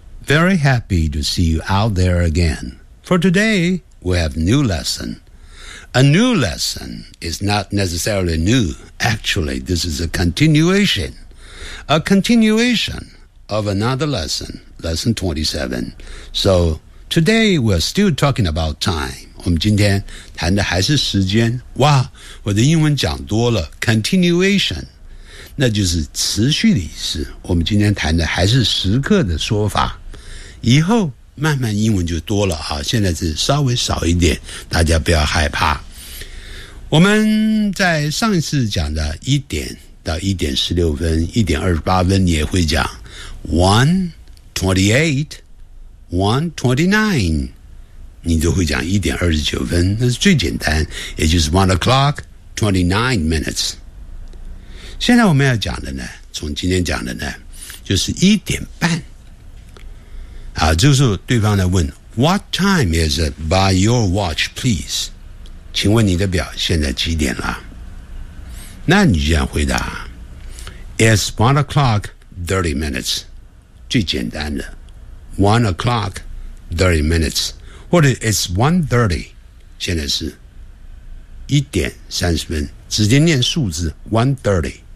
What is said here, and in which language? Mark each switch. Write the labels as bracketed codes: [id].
[en] Very happy to see you out there again. For today, we have new lesson. A new lesson is not necessarily new. Actually, this is a continuation. A continuation of another lesson, lesson 27. So, today we're still talking about time. [zh] 我们今天谈的还是时间。哇，我的英文讲多了。Continuation. 那就是持续的意思，我们今天谈的还是时刻的说法，以后慢慢英文就多了啊，现在是稍微少一点，大家不要害怕。我们在上一次讲的1点到1点16分1点28分也会讲 1:28, 1:29, 你都会讲1点29分，那是最简单，也就是 1:29。现在我们要讲的呢，从今天讲的呢，就是一点半。啊，这个时候对方来问 [en] What time is it by your watch, please? [zh] 请问你的表现在几点了？那你就这样回答 [en] It's 1:30. [zh] 最简单的 1:30. 或者 [en] It's 1:30. [zh] 现在是1:30，直接念数字 1:30。